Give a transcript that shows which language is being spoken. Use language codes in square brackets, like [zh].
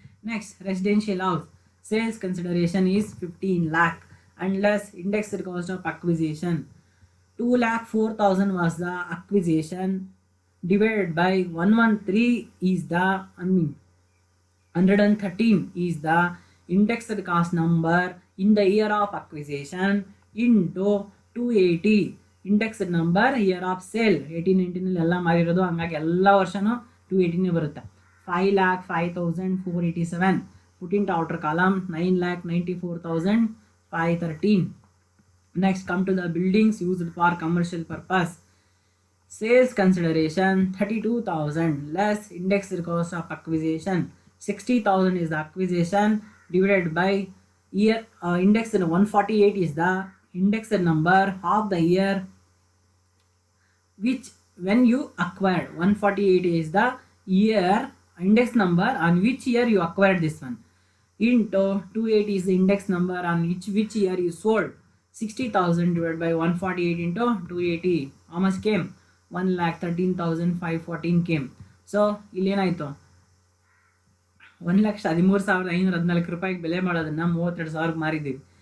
[en] Next, residential house sales consideration is 15 lakh unless indexed cost of acquisition 2,04,000 was the acquisition divided by 113 is the 113 is the indexed cost number in the year of acquisition into 280 indexed number year of sale. [kn] 1819 ಎಲ್ಲ ಮಾರಿರೋದು, ಹಂಗಾಗಿ ಎಲ್ಲ ವರ್ಷನೂ 280 ಬರುತ್ತೆ. [en] 5,05,487. put into outer column 9,94,513. next, come to the buildings used for commercial purpose. Sales consideration 32,000 less indexed cost of acquisition. 60,000 is the acquisition divided by year indexed 148 is the indexed number of the year which when you acquired. 148 is the year index number on which year you acquired this one, into 280 is the index number on which year you sold. 60,000 divided by 148 into 280, how much came? 1,13,514 came. [kn] so ಇಲ್ಲಿ ಏನಾಯಿತು, 1,13,514 ರೂಪಾಯಿಗೆ ಬೆಲೆ ಮಾಡೋದನ್ನು 32,000 ಮಾರಿದ್ದೀವಿ.